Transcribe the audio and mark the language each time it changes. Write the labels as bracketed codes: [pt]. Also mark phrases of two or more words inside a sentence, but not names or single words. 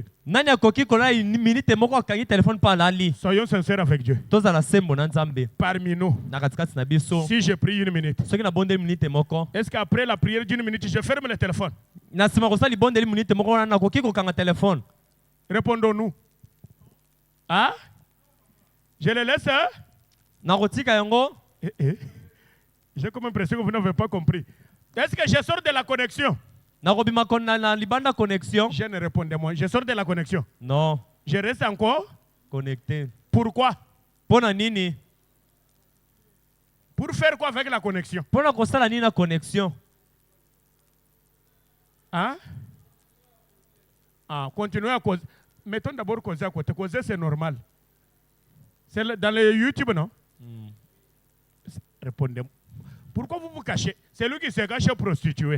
[ln] nani akoki kolala minite moko akangi telefone pa alali? [fr] Soyons sincères avec Dieu. [ln] tozala sembo na nzambe [fr] Parmi nous, [ln] na katikati na biso. [fr] si je prie 1 minute, [ln] soki nabondeli minite moko [fr] est-ce qu'après la prière d'1 minute, je ferme le téléphone? [ln] na nsima kosala libondeli minite moko wana nakoki kokanga telefone? [fr] Répondons-nous. Hein? Je le laisse. Hein? [ln] nakotika yango. [fr] J'ai comme l'impression que vous n'avez pas compris. Est-ce que je sors de la connexion? [ln] Nakobima na libanda connexion. [fr] Je ne répondais-moi. Je sors de la connexion. Non. Je reste encore. Connecté. Pourquoi? [ln] Pona nini? [fr] Pour faire quoi avec la connexion? [ln] Pona kosala nini na connexion? [fr] Hein? Ah, continuez à causer. Mettons d'abord causer à côté. Causer, c'est normal. C'est dans les YouTube, non? Répondez-moi. Pourquoi vous vous cachez? C'est lui qui se cache prostitué.